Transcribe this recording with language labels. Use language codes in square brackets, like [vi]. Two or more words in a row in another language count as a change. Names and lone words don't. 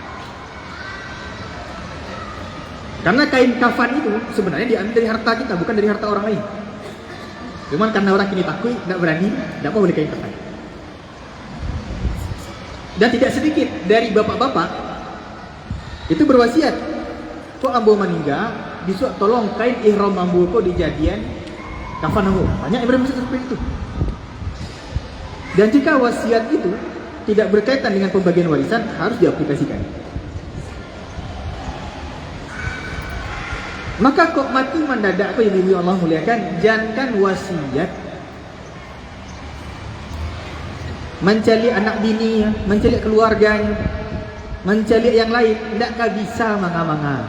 [id] Karena kain kafan itu sebenarnya diambil dari harta kita, bukan dari harta orang lain. Cuman karena orang kini takut, tidak berani, tidak mau beli kain kafan. Dan tidak sedikit dari bapak-bapak itu berwasiat, [min] kok ambo meninggal, besok tolong kain ihram ambo kok dijadian kafan ambo. [id] Banyak yang berwasiat seperti itu. Dan jika wasiat itu tidak berkaitan dengan pembagian warisan, harus diaplikasikan. Maka kok mati mendadak apa yang Allah muliakan, jangan wasiat mencari anak bini, mencari keluarganya, mencari yang lain, tidakkah bisa manga-manga.